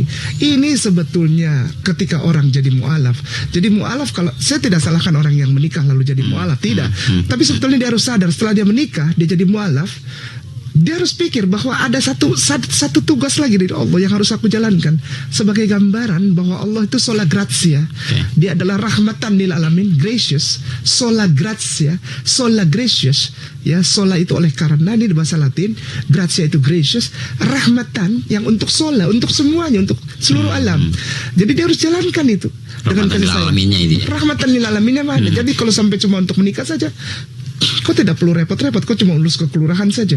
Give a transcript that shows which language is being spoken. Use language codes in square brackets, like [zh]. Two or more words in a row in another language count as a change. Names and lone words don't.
[id] Ini sebetulnya ketika orang jadi mu'alaf. Jadi mu'alaf, kalau saya tidak salahkan orang yang menikah lalu jadi mu'alaf, tidak. Tapi sebetulnya dia harus sadar setelah dia menikah, dia jadi mu'alaf. Dia harus pikir bahwa ada satu tugas lagi dari Allah yang harus aku jalankan sebagai gambaran bahwa Allah itu [la] sola gratia. [id] Dia adalah [ar] rahmatan lil alamin, [la] gracious, sola gratia, [en] sola gracious. [id] Ya, sola itu oleh karena, ini di bahasa Latin, gratia itu gracious, rahmatan yang untuk sola, untuk semuanya, untuk seluruh alam. Jadi dia harus jalankan itu dengan kasih sayang. [ar] Rahmatan lil alaminnya [id] mana? Jadi kalau sampai cuma untuk menikah saja, kau tidak perlu repot-repot, kau cuma lulus ke kelurahan saja.